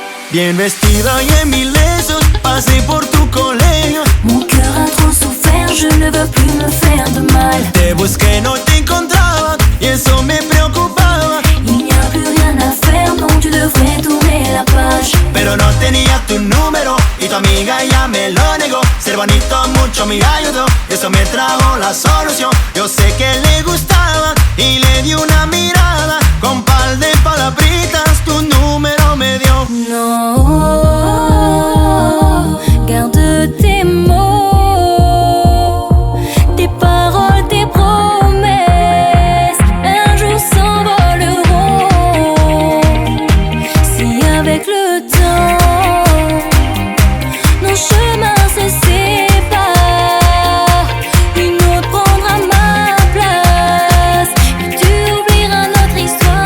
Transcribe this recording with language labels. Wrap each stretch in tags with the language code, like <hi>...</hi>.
<es>Bien vestido y en mis lesos, pasé por tu colegio.</es> <fr>Mon cœur a trop souffert, je ne veux plus me faire de mal.</fr> <es>Te busqué, no te encontraba y eso me preocupaba.</es> <fr>Il n'y a plus rien à faire, non, tu devrais tourner la page.</fr> <es>Pero no tenía tu número y tu amiga ya me lo negó. Ser bonito mucho me ayudó, eso me trajo la solución. Yo sé que le gustaba y le di una mirada. Con par de palabritas tu número me dio.</es> <fr>Non, garde tes mots, tes paroles, tes promesses, un jour s'envoleront. Si avec le temps, nos chemins se séparent, une autre prendra ma place, et tu oublieras notre histoire.</fr>